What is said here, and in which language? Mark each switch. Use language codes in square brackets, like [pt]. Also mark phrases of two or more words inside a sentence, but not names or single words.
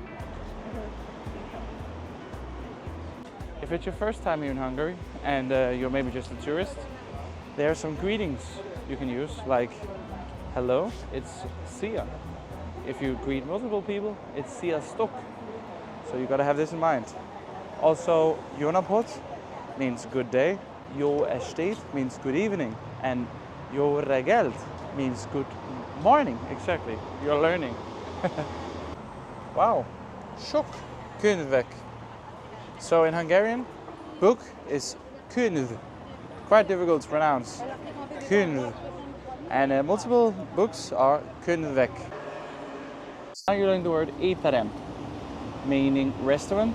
[en] If it's your first time here in Hungary and you're maybe just a tourist, there are some greetings you can use, like hello, it's szia. If you greet multiple people, it's sziasztok. So you gotta have this in mind. Also, [hu] jó napot [en] means good day, [hu] jó estét [en] means good evening, and [hu] jó reggelt [en] means good morning. Exactly, you're learning. Wow, [hu] sok könyvek. [en] So in Hungarian, book is könyv. Quite difficult to pronounce. Könyv. And multiple books are könyvek. Now you're learning the word étterem, meaning restaurant.